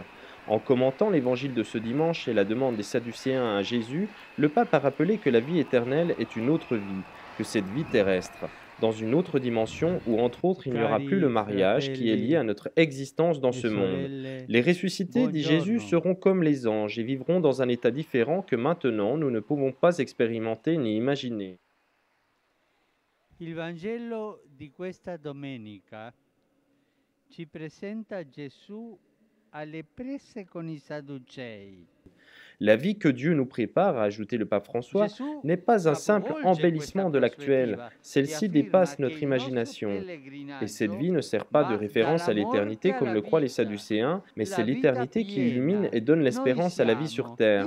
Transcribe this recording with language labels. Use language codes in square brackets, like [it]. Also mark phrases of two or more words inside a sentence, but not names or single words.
[fr] En commentant l'évangile de ce dimanche et la demande des Sadducéens à Jésus, le pape a rappelé que la vie éternelle est une autre vie, que cette vie terrestre, dans une autre dimension où entre autres il n'y aura plus le mariage qui est lié à notre existence dans ce monde. Les ressuscités, dit Jésus, seront comme les anges et vivront dans un état différent que maintenant nous ne pouvons pas expérimenter ni imaginer. [it] Il Vangelo di questa domenica ci presenta Gesù alle prese con i Sadducei. [fr] La vie que Dieu nous prépare, a ajouté le pape François, n'est pas un simple embellissement de l'actuel. Celle-ci dépasse notre imagination. Et cette vie ne sert pas de référence à l'éternité comme le croient les Sadducéens, mais c'est l'éternité qui illumine et donne l'espérance à la vie sur terre.